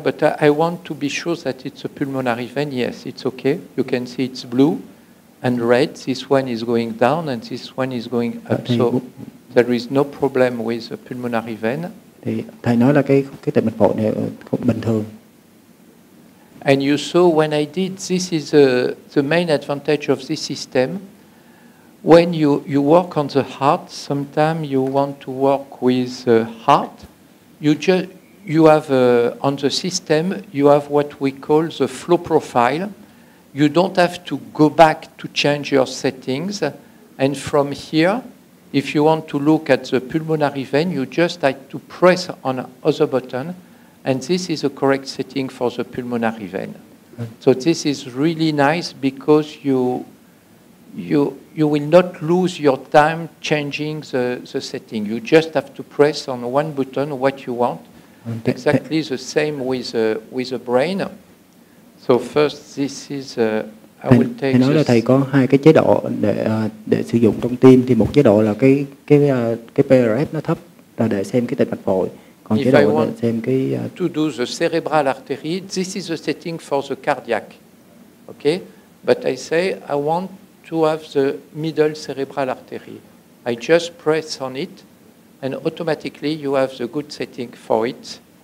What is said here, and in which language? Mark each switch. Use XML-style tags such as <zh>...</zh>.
<en>But I want to be sure that it's a pulmonary vein. Yes, it's okay. You can see it's blue and red. This one is going down and this one is going up. So there is no problem with the pulmonary vein.</en> <vi>Thì thầy nói là cái tĩnh mạch phổi này cũng bình thường.</vi> <en>And you saw when I did, this is the main advantage of this system. When you work on the heart, sometimes you want to work with the heart. You have on the system, you have what we call the flow profile. You don't have to go back to change your settings. And from here, if you want to look at the pulmonary vein, you just have to press on other button. And this is the correct setting for the pulmonary vein. So this is really nice because you will not lose your time changing the setting. You just have to press on one button what you want. Exactly the same with the brain. So first, this is I will take.</en> <vi>Thầy nói là thầy có hai cái chế độ để sử dụng trong tim, thì một chế độ là cái PRF nó thấp là để xem cái tĩnh mạch phổi, còn chế độ để xem cái</vi> <en>to do the cerebral artery. This is the setting for the cardiac. Okay, but I say I want to have the middle cerebral artery. I just press on it, and automatically you have the good setting for it.</en>